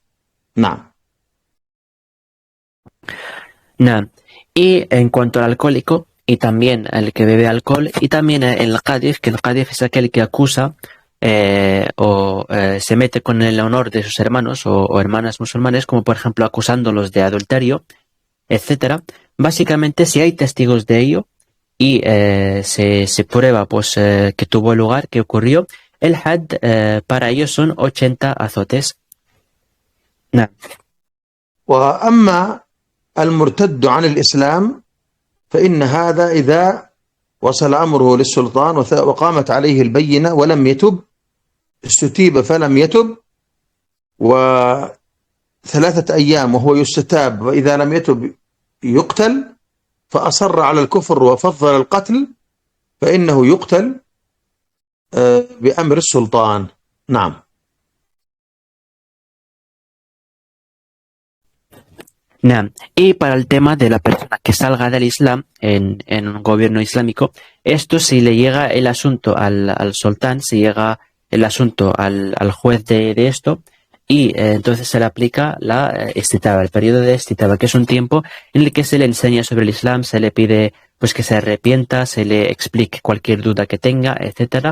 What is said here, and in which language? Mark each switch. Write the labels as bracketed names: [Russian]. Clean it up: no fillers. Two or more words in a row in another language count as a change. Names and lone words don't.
[Arabic] نعم. نعم. [Spanish] Y en cuanto al alcohólico, y también el que bebe alcohol, y también el qadif, que el qadif es aquel que acusa se mete con el honor de sus hermanos o hermanas musulmanes, como por ejemplo acusándolos de adulterio, etcétera. Básicamente, si hay testigos de ello y se prueba pues que tuvo lugar, que ocurrió, el had para ellos son 80 azotes. [Arabic] نعم. وأما المرتد عن الإسلام فإن هذا إذا وصل أمره للسلطان وقامت عليه البينة ولم يتب استتيب فلم يتب 3 أيام وهو يستتاب وإذا لم يتب يقتل فأصر على الكفر وفضل القتل فإنه يقتل بأمر السلطان. نعم. Naam. [Spanish] Y para el tema de la persona que salga del Islam en un gobierno islámico, esto si le llega el asunto al sultán, si llega el asunto al juez de esto, y entonces se le aplica la istitaba, el periodo de istitaba, que es un tiempo en el que se le enseña sobre el Islam, se le pide pues que se arrepienta, se le explique cualquier duda que tenga, etcétera.